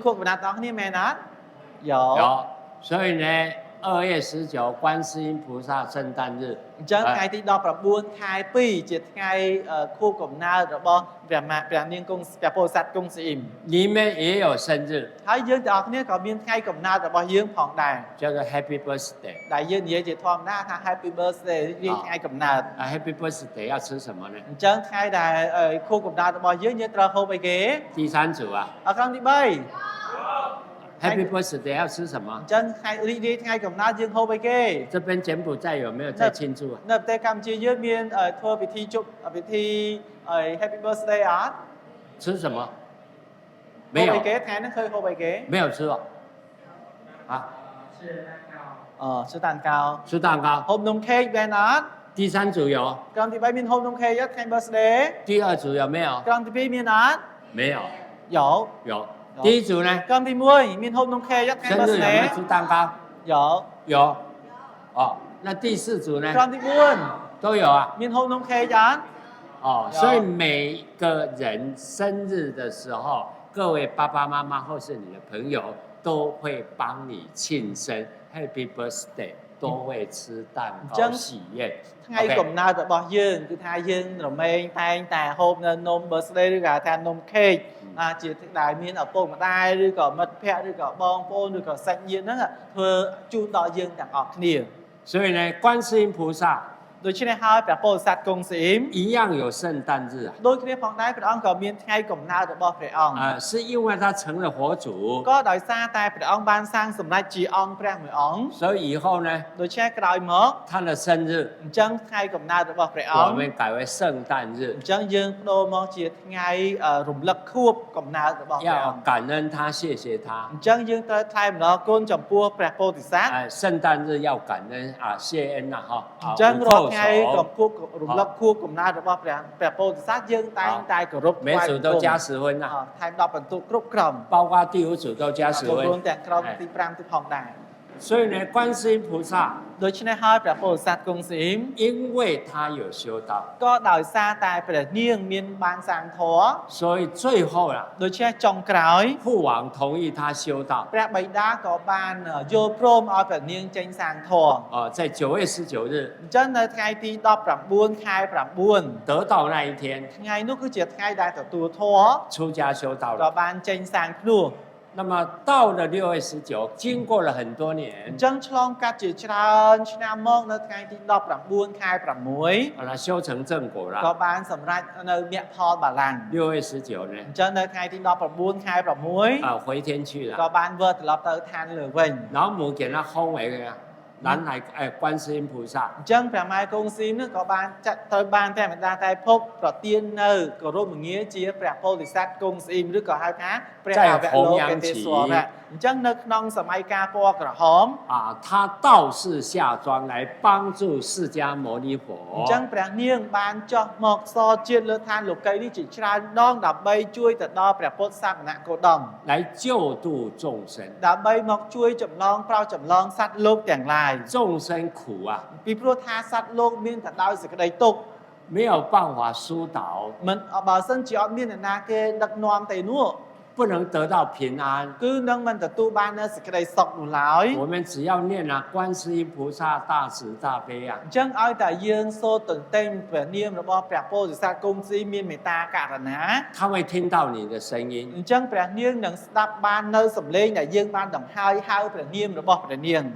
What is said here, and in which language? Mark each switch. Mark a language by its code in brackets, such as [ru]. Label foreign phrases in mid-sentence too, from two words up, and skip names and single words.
[km] យើងមានខួបកំណើតទាំងអស់គ្នាមែនអត់ [zh] 有。所以呢， 2月19观世音菩萨圣诞日 [km] អញ្ចឹងថ្ងៃទី19ខែ2ជាថ្ងៃខួបកំណើតរបស់ព្រះនាងគង់ព្រះពោធិសត្វគង់ស៊ីអ៊ីម [zh] 里面也有生日， [km] ហើយយើងទាំងអស់គ្នាក៏មានថ្ងៃកំណើតរបស់យើងផងដែរ [zh] 叫做 [en] Happy Birthday。 [km] ដែលយើងនិយាយជាធម្មតាថា [en] Happy Birthday [km] រៀងថ្ងៃកំណើត [en] Happy Birthday [zh] 要吃什么呢？ [km] អញ្ចឹងថ្ងៃដែលខួបកំណើតរបស់យើងត្រូវហូបអីគេ [zh] 第3组啊 [km] អក្រង់ទី3 ， [en] Happy Birthday [zh] 要吃什么 [km] អ？ញ្ចឹងថ្ងៃរីករាយថ្ងៃកំណើតយើងហូបអីគេ [zh] 这边柬埔寨有没有在庆祝啊？ [km] នៅប្រទេសកម្ពុជាយើងមានធ្វើពិធីជប់ពិធី [en] Happy Birthday [km] អត់ [zh] 吃什么？ [km] ហូប [zh] 没 [km] អីគេ [zh] 有， [km] ថ្ងៃហ្នឹងឃើញហូបអីគេ [zh] 没有吃哦。啊，吃蛋糕吃蛋糕。 [km] ហូបនំខេកមែនអត់ [zh] 第3组有， [km] ក្រុមទី3មានហូបនំខេកអត់ថ្ងៃ Birthday [zh] 第2组有没有？ [km] ក្រុមទី2មានអត់ [zh] 没有，有有。第1组呢？ [km] ក្រុមទី1មានហូបនំខេកអត់ថ្ងៃ [zh] 生日有没 [km] Birthday [zh] 有吃蛋糕？有有。哦，那第4组呢？ [km] ក្រុមទី4 [zh] 都有啊。 [km] មានហូបនំខេកអត់ [zh] 哦，所以每个人生日的时候，各位爸爸妈妈或是你的朋友都会帮你庆生 ， [en] Happy Birthday， [zh] 都会吃蛋糕喜宴。 [km] ថ្ងៃកំណើតរបស់យើងគឺថាយើងរមែងតែងតែហូបនៅនំ birthday ឬក៏ថានំខេកជាដែលមានឪពុកម្ដាយឬក៏មិត្តភ័ក្តិឬក៏បងប្អូនឬក៏សាច់ញាតិហ្នឹងធ្វើជូនដល់យើងទាំងអស់គ្នា [zh] 所以呢，观世音菩萨 [km] ដូច្នេះហើយព្រះពោធិសត្វគង់ស៊ីអ៊ីម [zh] 一样有圣诞日啊， [km] ដូចគ្នាផងដែរព្រះអង្គក៏មានថ្ងៃកំណើតរបស់ព្រះអង្គ [zh] 是因为他成了佛祖， [km] ក៏ដោយសារតែព្រះអង្គបានសាងសម្រេចជាអង្គព្រះមួយអង្គ [zh] 所以以后呢， [km] ដូច្នេះក្រោយមក [zh] 他的生日 [km] អញ្ចឹងថ្ងៃកំណើតរបស់ព្រះអ [zh] 我 [km] ង្គ [zh] 们改为圣诞日 [km] អ，ញ្ចឹងយើងបដូរមកជាថ្ងៃរំលឹកខួបកំណើតរបស់ព្រះអង្គ [zh] 要感恩他，谢谢他。 [km] អញ្ចឹងយើងត្រូវថ្លែងអំណរគុណចំពោះព្រះពោធិសត្វ [zh] 圣诞日要感恩啊，谢恩呐哈， [km] អញ្ចឹង [zh] 无 [km] រាល់ [zh] 扣 [km] ថ្ងៃ [zh] 手 [km] កំពុករំលឹកខួបកំណើតរបស់ព្រះពោធិសត្វយើងតែងតែគោរព [zh] 每组都加10分呐， [km] ថែម10បន្ទុកគ្រប់ក្រុម [zh] 包括第5组都加10 [km] រួម [zh] 分。 [km] ទាំងក្រុមទី5ទីផងដែរ [zh] 所以呢，观世音菩萨 [km] ដូច្នេះហើយព្រះពោធិសត្វគង់ស៊ីអ៊ីម [zh] 因为他有修道， [km] ក៏ដោយសារតែព្រះនាងមានបានសាងធម៌ [zh] 所以最后啊， [km] ដូច្នេះចុងក្រោយ [zh] 父王同意他修道。 [km] ព្រះបិតាក៏បានយល់ព្រមឲ្យព្រះនាងចេញសាងធម៌ [zh] 在9月19日 [km] អញ្ចឹងនៅថ្ងៃទី19ខែ9 [zh] 得到那一天， [km] ថ្ងៃនោះគឺជាថ្ងៃដែលទទួលធម៌ [zh] 出家修道 [km] ក៏ [zh] 了。 [km] បានចេញសាងភ្នោះ [zh] 那么到了6月19，经过了很多 [km] អ [zh] 年 [km] ញ្，ចឹងឆ្លងកាត់ជាច្រើនឆ្នាំមកនៅថ្ងៃទី19ខែ6 [zh] 把它修成正果 [km] ក៏ [zh] 了。 [km] បានសម្រេចនៅមគ្គផលបលាំង [zh] 6月19呢， [km] អញ្ចឹងនៅថ្ងៃទី19ខែ6 [zh] 回天去 [km] ក៏ [zh] 了， [km] បានវិលត្រឡប់ទៅឋានលើវិញ [zh] 老母给他封为南海观世音菩萨。 [km] អញ្ចឹងព្រះម៉ែគង់ស៊ីមនោះក៏បានចាត់ត្រូវបានព្រះមេតាតែភពប្រទាននៅគោរពមងារជាព្រះពោធិសត្វគង់ស៊ីមឬក៏ហៅថាព្រះអវលោកេទេសវរៈអញ្ចឹងនៅក្នុងសម័យកាលពណ៌ក្រហម [zh] 他道士下庄来帮助释迦牟尼 [km] អញ្ចឹង [zh] 佛， [km] ព្រះនាងបានចោះមកសជាតិលើឋានលោកីនេះជាច្រើនដងដើម្បីជួយទៅដល់ព្រះពុទ្ធសាសនគោតម [zh] 来救度众生。 [km] ដើម្បីមកជួយចម្លងប្រោសចម្លងសត្វលោកទាំងឡាយ [zh] 众生苦啊， [km] ពីព្រោះថាសត្វលោកមានតែដោយសេចក្តីទុក្ខ [zh] 没有办法疏导， [km] មិនបើសិនជាអត់មានអ្នកណាគេដឹកនាំទៅនោះ [zh] 不能得到平安。 [km] គឺនឹងមិនទទួលបាននូវសេចក្តីសុខនោះឡើយ [zh] 我们只要念啊，观世音菩萨大慈大悲啊， [km] អញ្ចឹងឲ្យតែយើងសូត្រទន្ទេញព្រះនាមរបស់ព្រះពោធិសត្វគង់ស៊ីមានមេត្តាករុណា [zh] 他会听到你的声 [km] អ [zh] 音， [km] ញ្ចឹងព្រះនាងនឹងស្ដាប់បាននៅសំឡេងដែលយើងបានដង្ហើយហៅព្រះនាមរបស់ព្រះនាង